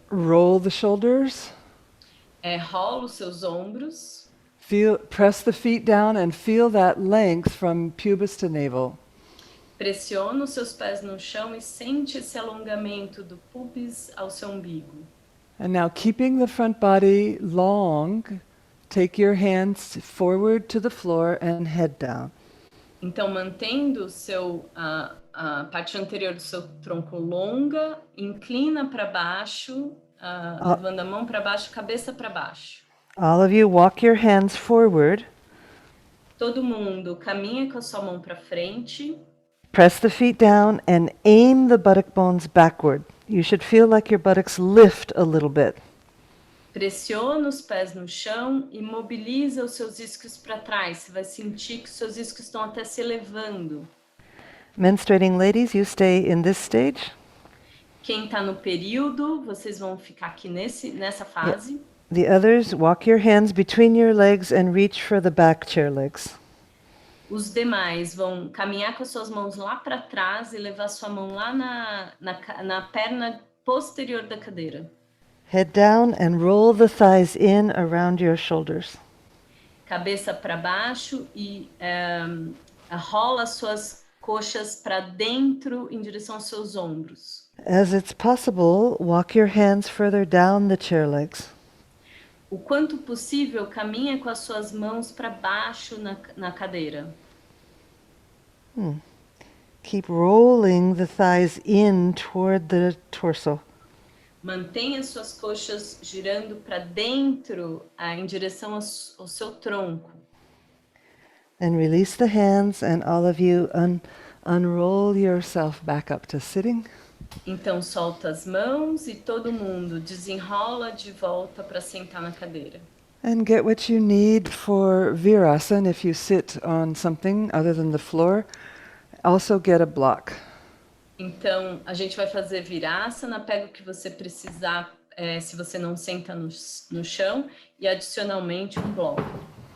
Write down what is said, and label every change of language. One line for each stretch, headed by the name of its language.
English: Roll the shoulders.
Portuguese: Rola os seus ombros.
English: Press the feet down and feel that length from pubis to navel.
Portuguese: Pressiona os seus pés no chão e sente esse alongamento do pubis ao seu umbigo.
English: And now, keeping the front body long, take your hands forward to the floor and head down.
Portuguese: Então, mantendo a parte anterior do seu tronco longa, inclina para baixo, levando a mão para baixo, cabeça para baixo.
English: All of you walk your hands forward.
Portuguese: Todo mundo caminha com a sua mão para frente.
English: Press the feet down and aim the buttock bones backward. You should feel like your buttocks lift a little bit.
Portuguese: Pressiona os pés no chão e mobiliza os seus isquios para trás. Você vai sentir que os seus isquios estão até se elevando.
English: Menstruating ladies, you stay in this stage.
Portuguese: Quem está no período, vocês vão ficar aqui nessa fase.
English: The others, walk your hands between your legs and reach for the back chair legs.
Portuguese: Os demais vão caminhar com as suas mãos lá para trás e levar sua mão lá na perna posterior da cadeira.
English: Head down and roll the thighs in around your shoulders.
Portuguese: Cabeça para baixo e rola as suas coxas para dentro em direção aos seus ombros.
English: As it's possible, walk your hands further down the chair legs.
Portuguese: O quanto possível, caminha com as suas mãos para baixo na cadeira.
English: Keep rolling the thighs in toward the torso.
Portuguese: Mantenha suas coxas girando para dentro, em direção ao seu tronco.
English: And release the hands, and all of you Unroll yourself back up to sitting.
Portuguese: Então solta as mãos e todo mundo desenrola de volta para sentar na cadeira.
English: And get what you need for Virasana if you sit on something other than the floor. Also get a block.
Portuguese: Então, a gente vai fazer virasana, pega o que você precisar, se você não senta no chão, e adicionalmente um bloco.